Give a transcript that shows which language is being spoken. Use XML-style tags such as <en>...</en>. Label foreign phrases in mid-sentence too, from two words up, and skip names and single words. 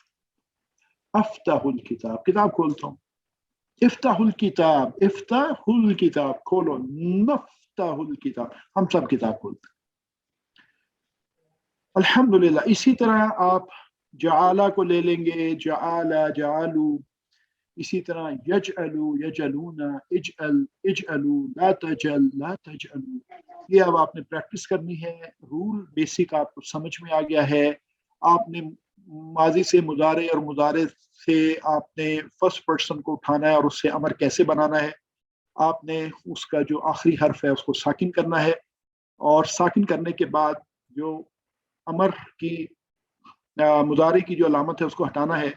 <ar>أفتح الكتاب,</ar> <hi>किताब खोलता हूँ।</hi> <ar>افتح الكتاب، افتح الكتاب</ar> <hi>खोलो।</hi> <ar>نفتح الكتاب,</ar> <hi>हम सब किताब खोलते हैं।</hi> <ar>الحمد لله.</ar> <hi>इसी तरह आप जाला को ले लेंगे,</hi> <ar>جعل، جعلوا.</ar> <hi>इसी तरह</hi> <ar>يجعلوا، يجعلون، اجعل، اجعلوا، لا تجعل، لا تجعلوا.</ar> <hi>ये अब आपने प्रैक्टिस करनी है।</hi> <en>rule basic</en> <hi>आपको समझ में आ गया है। आपने माजी से मुजारे और मुजारे से आपने</hi> <en>first person</en> <hi>को उठाना है और उससे अमर कैसे बनाना है। आपने उसका जो आखिरी हर्फ है उसको साकिन करना है, और साकिन करने के बाद जो अमर की मुजारे की जो अलामत है उसको हटाना है।</hi>